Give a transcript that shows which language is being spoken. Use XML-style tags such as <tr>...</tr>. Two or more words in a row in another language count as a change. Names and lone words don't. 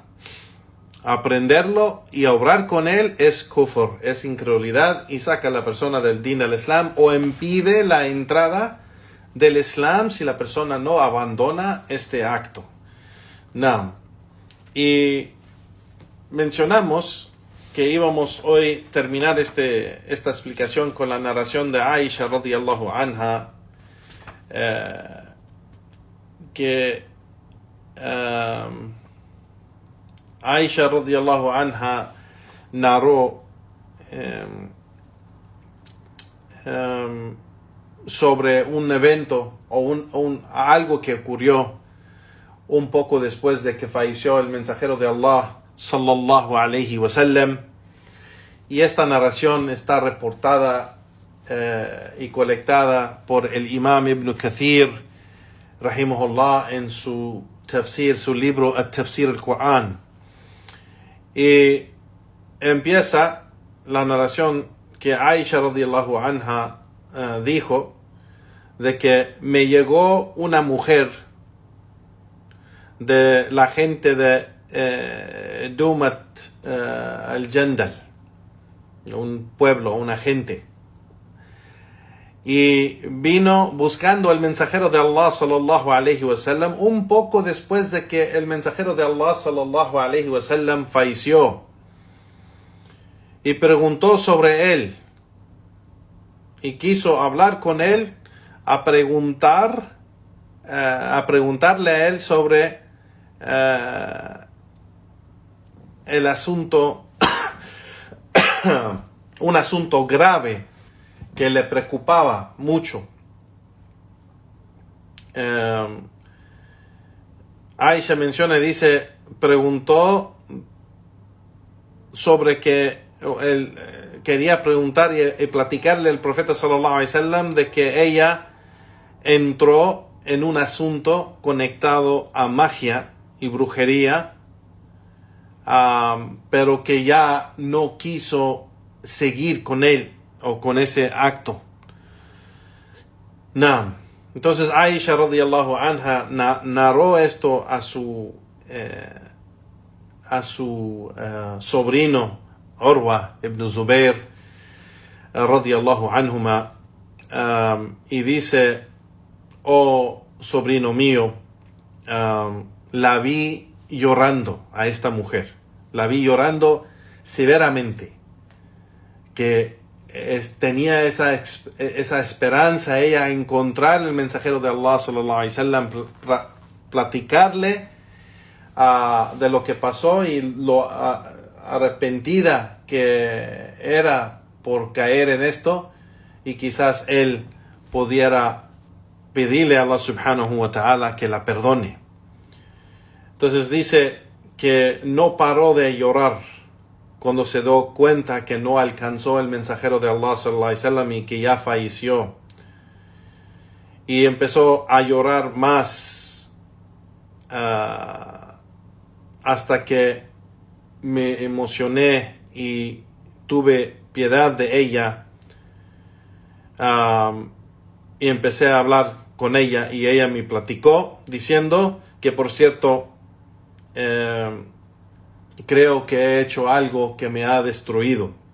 <es>Aprenderlo y obrar con él es kufr, es incredulidad y saca a la persona del din del Islam o impide la entrada del Islam si la persona no abandona este acto. No. Y mencionamos que íbamos hoy a terminar esta explicación con la narración de Aisha</es> <ar>رضي الله عنها,</ar> <es>que Aisha</es> <ar>رضي الله عنها</ar> <es>narró sobre un evento o algo que ocurrió un poco después de que falleció el mensajero de Allah</es> <ar>صلى الله عليه وسلم,</ar> <es>y esta narración está reportada y colectada por el imam Ibn Kathir rahimahullah en su tafsir, su libro At-Tafsir al-Quran. Y empieza la narración que Aisha</es> <ar>رضي الله عنها</ar> <es>dijo de que me llegó una mujer de la gente de Dumat al-Jandal, un pueblo, una gente, y vino buscando al mensajero de Allah</es> <ar>صلى الله عليه وسلم</ar> <es>un poco después de que el mensajero de Allah</es> <ar>صلى الله عليه وسلم</ar> <es>falleció, y preguntó sobre él y quiso hablar con él, a preguntarle a él sobre el asunto, un asunto grave que le preocupaba mucho. Aisha menciona y dice, preguntó sobre que él quería preguntar y platicarle al profeta</es> <ar>صلى الله عليه وسلم</ar> <es>de que ella entró en un asunto conectado a magia y brujería, pero que ya no quiso seguir con él o con ese acto. No. Entonces Aisha</es> <ar>رضي الله عنها</ar> <es>narró esto a su sobrino Urwa ibn Zubair</es> <ar>رضي الله عنهما,</ar> <es>y dice: oh sobrino mío, la vi llorando a esta mujer, la vi llorando severamente, que tenía esa esperanza ella a encontrar el mensajero de Allah</es> <ar>صلى الله عليه وسلم,</ar> <es>platicarle de lo que pasó y lo arrepentida que era por caer en esto, y quizás él pudiera pedirle a</es> <ar>الله سبحانه وتعالى</ar> <es>que la perdone. Entonces dice que no paró de llorar cuando se dio cuenta que no alcanzó el mensajero de Allah</es> <ar>صلى الله عليه وسلم</ar> <es>y que ya falleció. y empezó a llorar más hasta que me emocioné y tuve piedad de ella, y empecé a hablar con ella y ella me platicó diciendo que, por cierto, creo que he hecho algo que me ha destruido.</es>